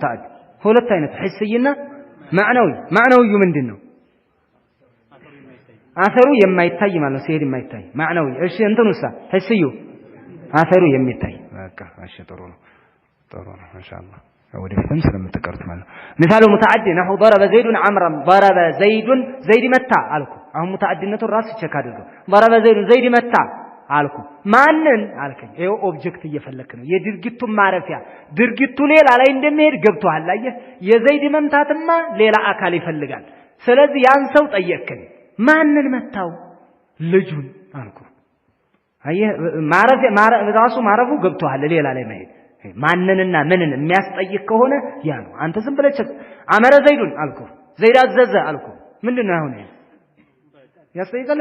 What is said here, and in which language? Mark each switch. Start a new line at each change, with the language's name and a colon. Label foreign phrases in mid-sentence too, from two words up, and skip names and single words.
Amharic: ሙተዓዲ ሁለት አይነት ሂስይና ማዕናዊ። ማዕናዊው ምንድነው? አሰሩ የማይታይ ማለት ሲሄድ የማይታይ ማዕናዊ። እሺ እንትኑሳ ሂስዩ አሰሩ የሚታይ በቃ። እሺ ጥሩ ነው ማሻአላህ። ወደፊትም ስለምትቀርት ማለት ነው። ምሳሌ ሙተዓዲ ነሁ
Arabic: ضرب زيد عمرا ضرب زيد
Amharic: زيد መታ አልኩ። አሁን ሙተዓዲነቱን ራስ ቼክ አድርገው።
Arabic: ضرب زيد
Amharic: زيد መታ አልኩ። ማንን አልከኝ? ይሄው ኦብጀክት እየፈለክ ነው። የድርጊቱን ማረፊያ ድርጊቱ ሌላ ላይ እንደሚሄድ ገብቶሃል። አየህ የዘይድ መምታትማ ሌላ አካል ይፈልጋል። ስለዚህ ያን ሰው ጠየቅከኝ። ማንን መታው? ልጁን አልኩ። አየህ ማረፊያ ራሱ ማረፉ ገብቶሃል። ሌላ ላይ መሄድ ማንንና ምንን የሚያስጠይቅ ከሆነ ያ ነው። አንተ ዝም ብለህ አመረ ዘይዱን አልኩ። ዘይድ አዘዘ አልኩ። ምንድነው አሁን ያስጠይቃል?